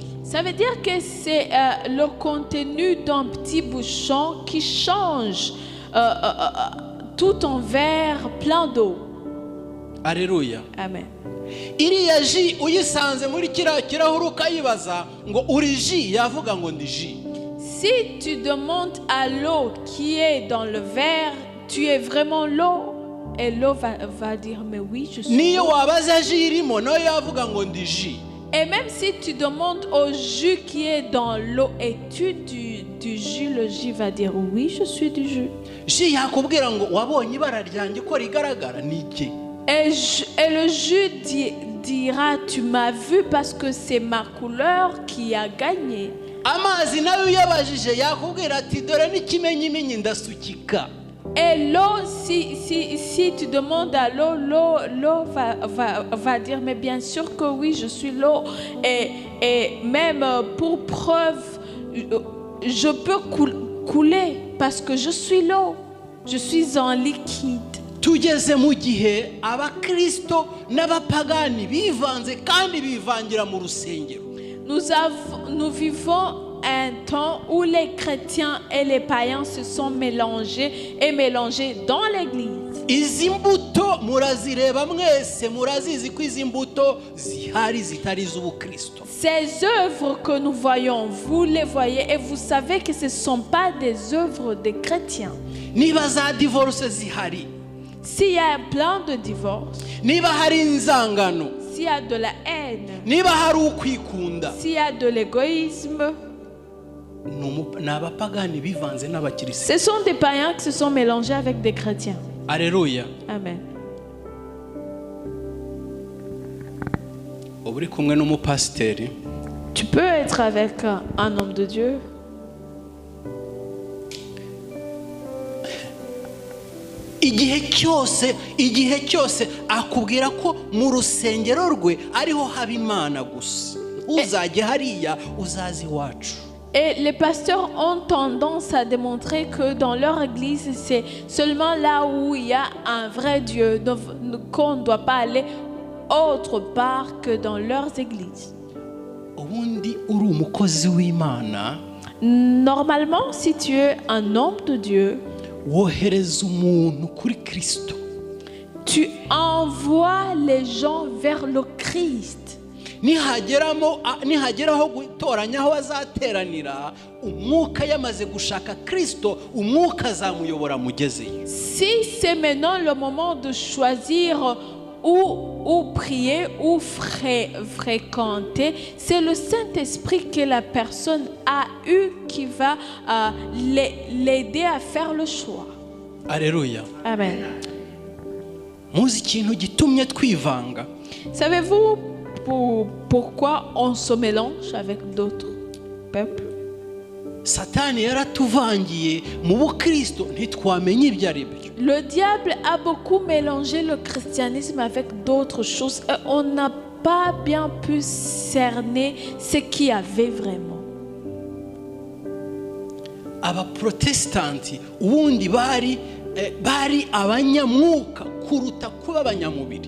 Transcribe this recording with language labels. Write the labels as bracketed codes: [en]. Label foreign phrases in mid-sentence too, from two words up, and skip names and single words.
[fr] Ça veut dire que c'est le contenu d'un petit bouchon qui change tout un verre plein d'eau. Alléluia. Amen. [rw] iriya ji uyisanze muri kiriya kirahure ukayibaza ngo uri ji yavuga ngo ndi ji. [fr] Si tu demandes à l'eau qui est dans le verre, tu es vraiment l'eau, et l'eau va dire mais oui, je suis niyo l'eau. [rw] wabaza ji irimo nayo yavuga ngo ndi ji. [fr] Et même si tu demandes au jus qui est dans l'eau, es-tu du jus, le jus va dire oui, je suis du jus. [rw] ji yakubwira ngo wabonye ibara ryanjye ko rigaragara ni iki. [fr] Et le jus dira tu m'as vu parce que c'est ma couleur qui a gagné. [rw] amazi nayo uyabajije yakubwira ati dore n'ikimenyimenyi ndasukika. [fr] Et l'eau, si tu demandes à l'eau va dire mais bien sûr que oui, je suis l'eau. Et même pour preuve, je peux couler parce que je suis l'eau. Je suis en liquide. [rw] tugeze mu gihe abakristo n'abapagani bivanze kandi bivangira mu rusengero. [fr] Nous vivons un temps où les chrétiens et les païens se sont mélangés dans l'église. [rw] izi mbuto murazireba mwese murazizi ko izi mbuto zihari zitari iz'ubukristo. [fr] Ces œuvres que nous voyons, vous les voyez et vous savez que ce ne sont pas des œuvres des chrétiens. [rw] niba za divorce zihari, [fr] S'il y a un plan de divorce, [rw] niba hari inzangano, [fr] s'il y a de la haine, [rw] niba hari ukwikunda, [fr] s'il y a de l'égoïsme, [rw] ni abapagani bivanze n'abakirisitu. [fr] ce sont des païens qui se sont mélangés avec des chrétiens. Alléluia. Amen. [rw] uba uri kumwe n'umupasiteri [fr] Tu peux être avec un homme de Dieu. [rw] igihe cyose akubwira ko mu rusengero rwe ariho haba Imana gusa. uzajya hariya uzazi iwacu. [fr] Et les pasteurs ont tendance à démontrer que dans leur église, c'est seulement là où il y a un vrai Dieu, qu'on ne doit pas aller autre part que dans leurs églises. [rw] ubundi uri umukozi w'Imana, [fr] Normalement, si tu es un homme de Dieu, [rw] wohereza umuntu kuri Kristo. [fr] tu envoies les gens vers le Christ. [rw] nihageraho gutoranya aho bazateranira, umwuka yamaze gushaka Kristo, umwuka azamuyobora mugezeyo. [fr] Si c'est maintenant le moment de choisir où prier, où fréquenter, c'est le Saint-Esprit que la personne a eu qui va l'aider à faire le choix. Alléluia. Amen. [rw] muzi ikintu gitumye twivanga? [fr] Savez-vous pourquoi on se mélange avec d'autres peuples? [rw] Satani yaratuvangiye mu bukristo ntitwamenye ibyo ari byo. [fr] Le diable a beaucoup mélangé le christianisme avec d'autres choses et on n'a pas bien pu cerner ce qu'il y avait vraiment. [rw] Abaprotestanti ubundi bari abanyamwuka kuruta kuba abanyamubiri.